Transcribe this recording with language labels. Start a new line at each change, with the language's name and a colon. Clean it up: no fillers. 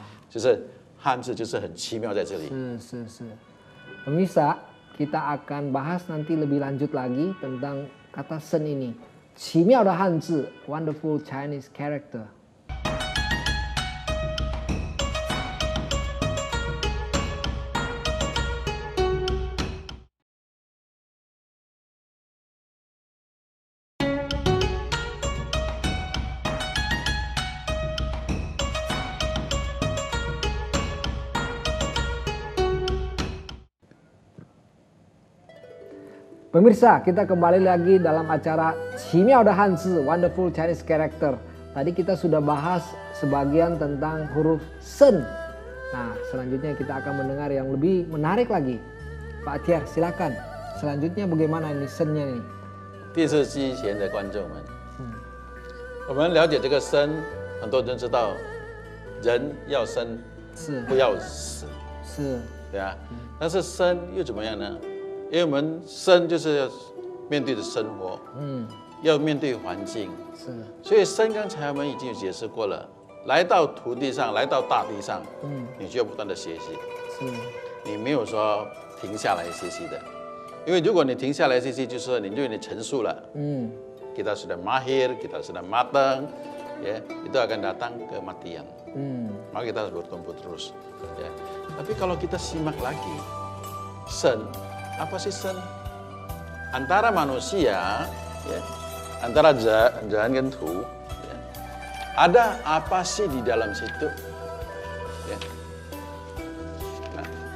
Chinese: 就是汉字就是很奇妙在这里。是。
Indonesian: Pemirsa, kita akan bahas nanti lebih lanjut lagi tentang kata sen ini.
Chinese: 奇妙的汉字
English: Wonderful Chinese Character.
Indonesian: Pemirsa, kita kembali lagi dalam acara Qimiao de Hanzi,
English: Wonderful Chinese Character.
Indonesian: Tadi kita sudah bahas sebagian tentang huruf sen. Nah, selanjutnya kita akan mendengar yang lebih menarik lagi. Pak Atiar, silakan. Selanjutnya bagaimana ini sennya nih?
Chinese: 电视机前的观众们，我们了解这个生，很多人知道，人要生，不要死，对啊。但是生又怎么样呢？因为我们生就是要面对着生活，要面对环境。是，所以生刚才我们已经有解释过了，来到土地上，来到大地上，你就要不断的学习。是，你没有说停下来学习的，因为如果你停下来学习，就是说你就成熟了。
Indonesian: Kita sudah mahir, kita sudah matang, ya itu akan datang kematian. Maka kita harus bertumbuh terus. Ya. Tapi kalau kita simak lagi, sen, apa sih sen? Antara manusia, ya, antara jalan dan tu, ya, ada apa sih di dalam situ? Ya. Nah.